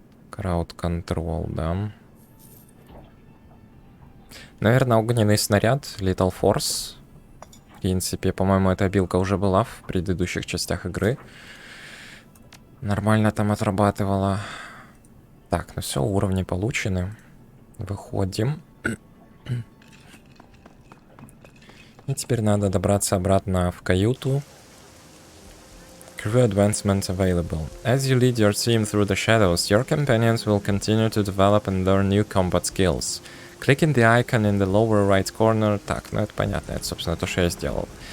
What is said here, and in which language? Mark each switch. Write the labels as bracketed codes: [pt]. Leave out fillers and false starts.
[en] Crowd control, [ru] да. Наверное, огненный снаряд, Little Force. В принципе, по-моему, эта обилка уже была в предыдущих частях игры. Нормально там отрабатывала. Так, ну все, уровни получены. Выходим. И теперь надо добраться обратно в каюту. [en] Crew advancement available. As you lead your team through the shadows, your companions will continue to develop and learn new combat skills. Clicking the icon in the lower right corner. [ru] Так, ну это понятно, это, собственно, то, что я сделал.